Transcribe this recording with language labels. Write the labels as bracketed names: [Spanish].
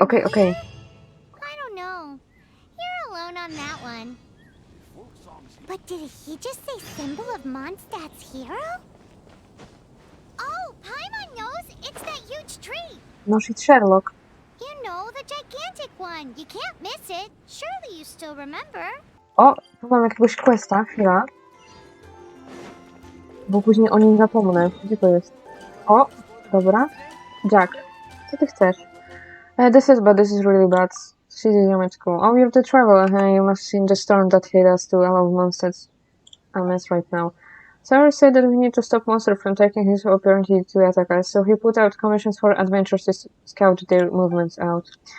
[English] I don't know. You're alone on that one. But did he just say symbol of Mondstadt's hero? Oh, Paimon knows! It's that huge tree! No shit, Sherlock. You know, the gigantic one. You can't miss it. Surely you still remember. [Polish] O, tu mam jakiegoś questa, chwila. Bo później o nim zapomnę. Gdzie to jest? O, dobra. Jack, co ty chcesz? [English] This is bad, this is really bad. She's Yamachiku. Oh, you're the traveler, huh? You must have seen the storm that hit us to all of Mondstadt's mess right now. Sarah said that we need to stop Monster from taking his opportunity to attack us, so he put out commissions for adventurers to scout their movements out.